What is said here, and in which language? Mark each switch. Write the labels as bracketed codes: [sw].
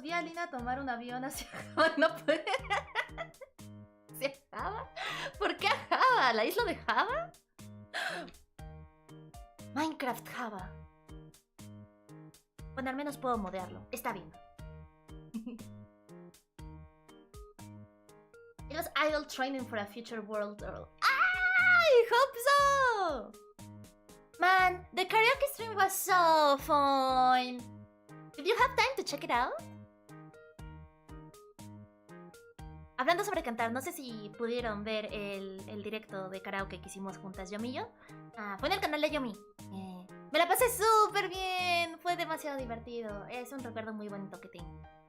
[es] Vi a Lina tomar un avión hacia Java. No puede. ¿Hacia Java? ¿Por qué a Java? ¿La isla de Java? Minecraft Java. Bueno, al menos puedo modearlo. Está bien. [en] It was idle training for a future world tour. I hope so! Man, the karaoke stream was so fun. Did you have time to check it out? [es] Hablando sobre cantar, no sé si pudieron ver el directo de karaoke que hicimos juntas, Yomi y yo. Fue en el canal de Yomi. Me la pasé súper bien. Fue demasiado divertido. Es un recuerdo muy bonito que tengo.